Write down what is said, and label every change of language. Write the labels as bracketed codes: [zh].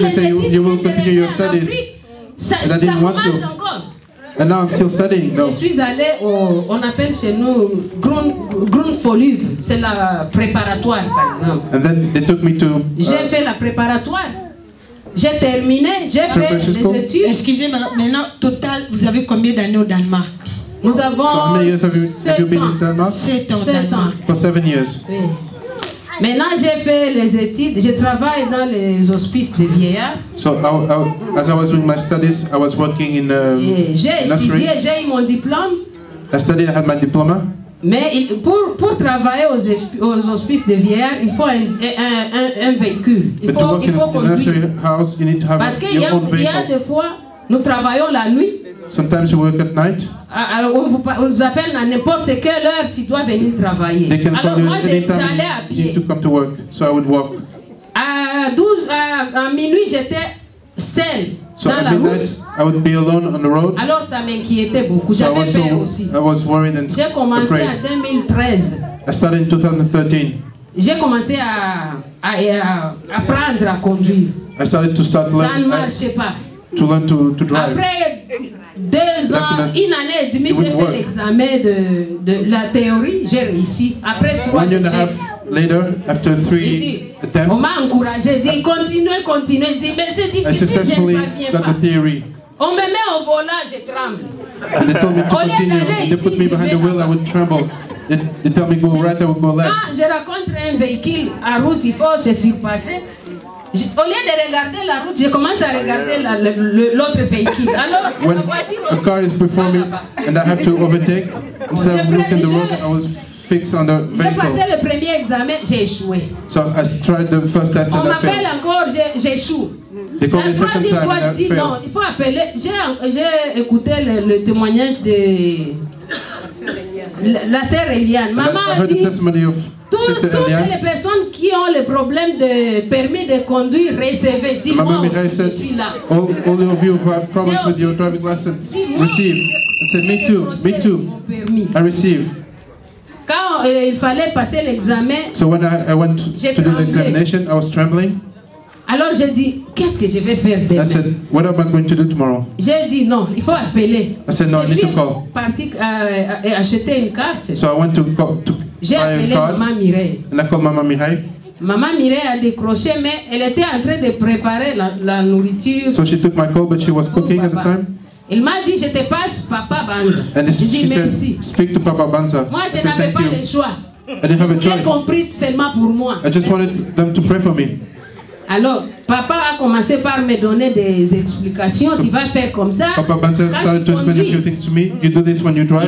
[en] They say you will continue your studies. [fr] Ça [en] And I didn't want [fr] commence [en] to. [fr] encore. [en] And now I'm still studying. [fr] Je [en] though. [fr] suis allée on appelle chez nous Grundfolube, c'est la préparatoire par exemple. [en] And then they took me to. [fr] J'ai fait la préparatoire. J'ai terminé, j'ai fait [en] Preparation school? [fr] les études. Excusez-moi, maintenant, total, vous avez combien d'années au Danemark? Nous avons [en] So how many years have you been in Denmark? [fr] 7 ans. 7 ans. [en] For 7 years. [fr] Oui. Maintenant, j'ai fait les études. Je travaille dans les hospices de vieillards. [en] So as I was doing my studies, I was working in [fr] j'ai étudié, j'ai eu mon diplôme. [en] I studied, I had my diploma. [fr] Mais pour travailler aux hospices de vieillards, il faut un véhicule. Il faut conduire. [en] House, you need to have [fr] Parce qu'il y a des fois, nous travaillons la nuit. [en] Sometimes you work at night. [fr] Alors on vous appelle à n'importe quelle heure, tu dois venir travailler. Alors moi j'allais à pied. [en] To come to work, so I would walk. [fr] À minuit j'étais seule dans la route. [en] I would be alone on the road. [fr] Alors ça m'inquiétait beaucoup. J'avais peur aussi. [en] I was worried and [fr] j'ai commencé en 2013. [en] I started in 2013. [fr] J'ai commencé à apprendre à conduire. [en] I started to start learning. [fr] Ça ne marchait pas. [en] To learn to drive. [fr] Après 2 ans, une année et demie, j'ai fait l'examen de la théorie, j'ai réussi. Après 3 ans, [en] later, after 3 attempts, [fr] on m'a encouragé, dit continuez. Je dis mais c'est difficile, je ne parviens pas. On me met au volant, je tremble. [en] And they told me to continue. They put me behind the wheel, I would tremble. They tell me go right, I would go left. [fr] Quand je rencontre un véhicule en route, il faut se surpasser. Au lieu de regarder la route, je commence à regarder l'autre véhicule. Alors, [en] when a car is before me and I have to overtake, instead of looking at the road, I was fixed on the vehicle. [fr] J'ai passé le premier examen, j'ai échoué. [en] So I tried the first test and I failed. [fr] On m'appelle encore, j'échoue. La troisième fois, je dis non, il faut appeler. J'ai écouté le témoignage de la sœur Eliane. Maman a dit toutes les personnes qui ont le problème de permis de conduire, recevez. Je dis moi aussi, je suis là. [en] All of you who have problems with your driving license, receive. I said, me too. I receive. [fr] Quand il fallait passer l'examen, [en] so when I went to do the examination, I was trembling. [fr] Alors j'ai dit, qu'est-ce que je vais faire demain? [en] I said, what am I going to do tomorrow? [fr] J'ai dit non, il faut appeler. [en] I said, no, I need to call. [fr] Parti acheter une carte. [en] So I went to [fr] j'ai appelé Maman Mireille. [en] And I called Maman Mireille. [fr] Maman Mireille a décroché, mais elle était en train de préparer la nourriture. [en] So she took my call, but she was cooking at the time. [fr] Il m'a dit, je te passe Papa Banza. [en] And she said, speak to Papa Banza. [fr] Moi, je n'avais pas le choix. [en] I didn't have a choice. [fr] J'ai compris seulement pour moi. [en] I just wanted them to pray for me. [fr] Alors, papa a commencé par me donner des explications. Tu vas faire comme ça. [en] Papa Banza started to explain a few things to me. You do this when you drive.